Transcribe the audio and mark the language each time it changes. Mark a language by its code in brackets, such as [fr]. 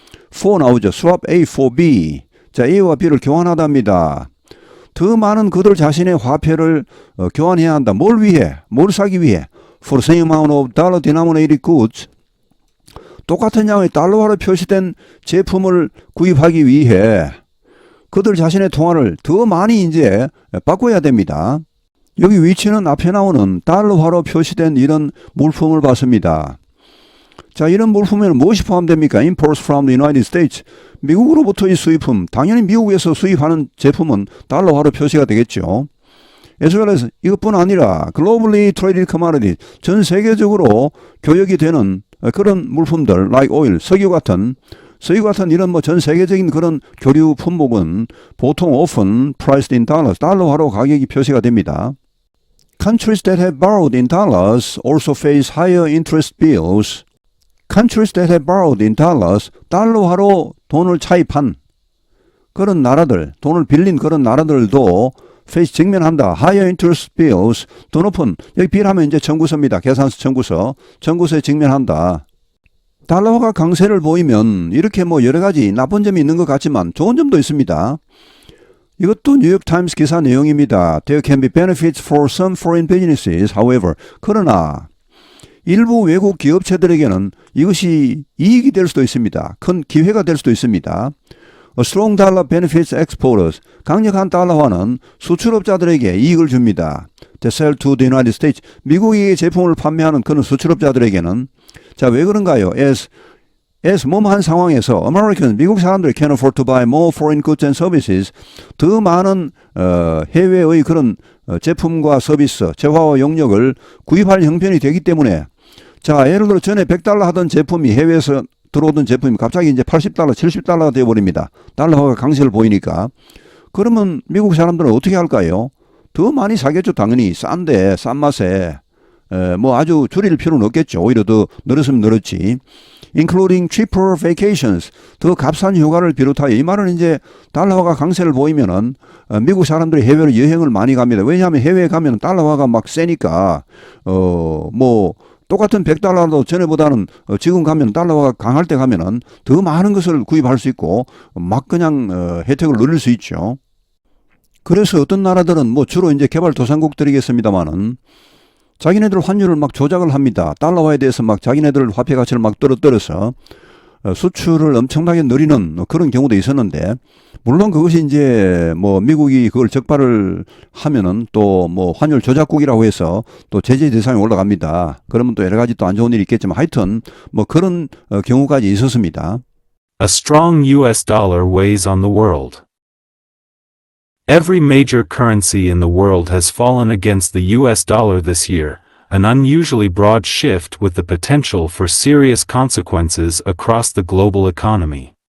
[en] for [ko] 나오죠. [en] swap A for B. [ko] 자, A와 B를 교환하답니다. 더 많은 그들 자신의 화폐를 교환해야 한다. 뭘 위해? 뭘 사기 위해? [en] For the same amount of dollar-denominated goods. [ko] 똑같은 양의 달러화로 표시된 제품을 구입하기 위해 그들 자신의 통화를 더 많이 이제 바꿔야 됩니다. 여기 위치는 앞에 나오는 달러화로 표시된 이런 물품을 봤습니다. 자, 이런 물품에는 무엇이 포함됩니까? [en] Imports from the United States. [ko] 미국으로부터의 수입품, 당연히 미국에서 수입하는 제품은 달러화로 표시가 되겠죠. [en] as well as [ko] 이것뿐 아니라 [en] globally traded commodities, [ko] 전 세계적으로 교역이 되는 그런 물품들, [en] like oil, [ko] 석유 같은 이런 뭐 전 세계적인 그런 교류 품목은 보통 [en] often priced in dollars, [ko] 달러화로 가격이 표시가 됩니다. [en] Countries that have borrowed in dollars also face higher interest bills. Countries that have borrowed in dollars, [ko] 달러화로 돈을 차입한 그런 나라들, 돈을 빌린 그런 나라들도 [en] face [ko] 직면한다. [en] higher interest bills, [ko] 더 높은, 여기 빌하면 이제 청구서입니다. 계산서 청구서에 직면한다. 달러화가 강세를 보이면 이렇게 뭐 여러 가지 나쁜 점이 있는 것 같지만 좋은 점도 있습니다. 이것도 뉴욕타임스 기사 내용입니다. [en] There can be benefits for some foreign businesses, however. [ko] 그러나 일부 외국 기업체들에게는 이것이 이익이 될 수도 있습니다. 큰 기회가 될 수도 있습니다. [en] A strong dollar benefits exporters. [ko] 강력한 달러화는 수출업자들에게 이익을 줍니다. [en] They sell to the United States. [ko] 미국에 제품을 판매하는 그런 수출업자들에게는 자, 왜 그런가요? [en] as [ko] 뭐한 상황에서 [en] Americans, [ko] 미국 사람들이 [en] can afford to buy more foreign goods and services. [ko] 더 많은 해외의 그런 제품과 서비스, 재화와 용역을 구입할 형편이 되기 때문에 자, 예를 들어 전에 100달러 하던 제품이 해외에서 들어오던 제품이 갑자기 이제 80달러, 70달러가 되어버립니다. 달러화가 강세를 보이니까. 그러면 미국 사람들은 어떻게 할까요? 더 많이 사겠죠. 당연히 싼데, 싼 맛에. 뭐 아주 줄일 필요는 없겠죠. 오히려 더 늘었으면 늘었지. [en] Including cheaper vacations. [ko] 더 값싼 휴가를 비롯하여 이 말은 이제 달러화가 강세를 보이면은 미국 사람들이 해외로 여행을 많이 갑니다. 왜냐하면 해외에 가면 달러화가 막 세니까 뭐 똑같은 100달러도 전에보다는 지금 가면 달러화가 강할 때 가면은 더 많은 것을 구입할 수 있고 막 그냥 혜택을 누릴 수 있죠. 그래서 어떤 나라들은 뭐 주로 이제 개발도상국들이겠습니다만은 자기네들 환율을 막 조작을 합니다. 달러화에 대해서 막 자기네들 화폐 가치를 막 떨어뜨려서 수출을 엄청나게 늘리는 그런 경우도 있었는데, 물론 그것이 이제 뭐 미국이 그걸 적발을 하면은 또 뭐 환율 조작국이라고 해서 또 제재 대상에 올라갑니다. 그러면 또 여러 가지 또 안 좋은 일이 있겠지만 하여튼 뭐 그런 경우까지 있었습니다. [en] A strong US dollar weighs on the world. Every major currency in the world has fallen against the US dollar this year, an unusually broad shift with the potential for serious consequences across the global economy.